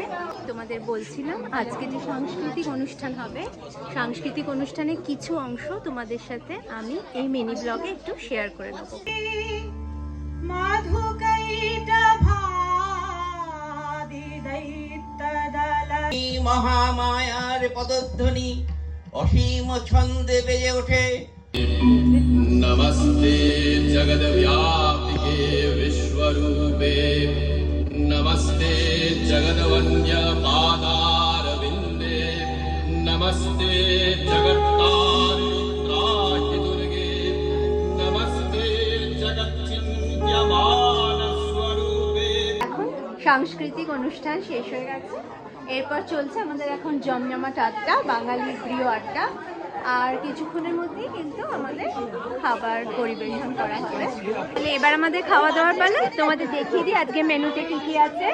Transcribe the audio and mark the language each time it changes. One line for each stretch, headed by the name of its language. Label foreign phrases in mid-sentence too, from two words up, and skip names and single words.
Bangla: তোমাদের বলছিলাম আজকে যে সাংস্কৃতিক অনুষ্ঠান হবে, সাংস্কৃতিক অনুষ্ঠানের কিছু অংশ তোমাদের সাথে আমি এই মিনি ব্লগে একটু শেয়ার করে নেব। মহামায়ার পদধ্বনি অসীম ছন্দে বেজে ওঠে।
Sanskrit: नमस्ते जगद्व्यापिके विश्वरूपे, नमस्ते जगद्वन्द्यपादारविन्दे, नमस्ते जगत्तारित्राहि दुर्गे, नमस्ते जगच्चिन्त्यमानस्वरूपे।
Bangla: এখন সাংস্কৃতিক অনুষ্ঠান শেষ হয়ে গেছে, এরপর চলছে আমাদের এখন জমজমাট আড্ডা, বাঙালির প্রিয় আড্ডা। আর কিছুক্ষণের মধ্যেই কিন্তু আমাদের খাবার পরিবেশন করা হবে। তাহলে এবার আমাদের খাওয়া দাওয়ার পালা। তোমাদের দেখিয়ে দিই আজকে মেনুতে কি কি আছে।